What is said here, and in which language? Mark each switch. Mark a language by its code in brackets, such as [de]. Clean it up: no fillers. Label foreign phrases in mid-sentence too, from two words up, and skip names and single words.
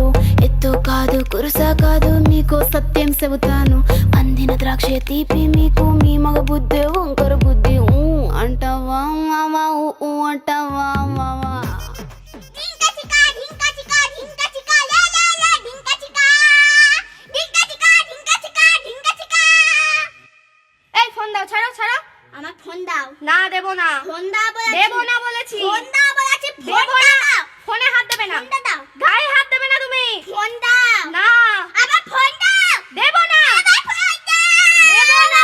[te] ఎత్తు కాదు కురుసా కాదు, మీకు సత్యం చెబుతాను, అందిన ద్రాక్ష తీపి మీకు మీ మగ బుద్ధి వంకర బుద్ధి. ఊ అంటావా మావా, ఊ అంటావా మావా. ডিঙ্কা চিকা, ডিঙ্কা চিকা, ডিঙ্কা চিকা, লে লে লে, ডিঙ্কা চিকা, ডিঙ্কা চিকা, ডিঙ্কা চিকা, ডিঙ্কা চিকা। [bn] এই ফোন দাও, ছাড়ো ছাড়ো। আমার ফোন দাও। না দেবো না, ফোন দাও বলেছি। দেবো না বলেছি। ফোন দাও বলেছি, ফোন দেবো না, দাও। ফোনে হাত দেবে না, ফোনটা দাও। গায়ে হাত দেবে না তুমি। ফোন দাও। না, আমার ফোন দাও। দেবো না, আমার ফোন দাও। দেবো না,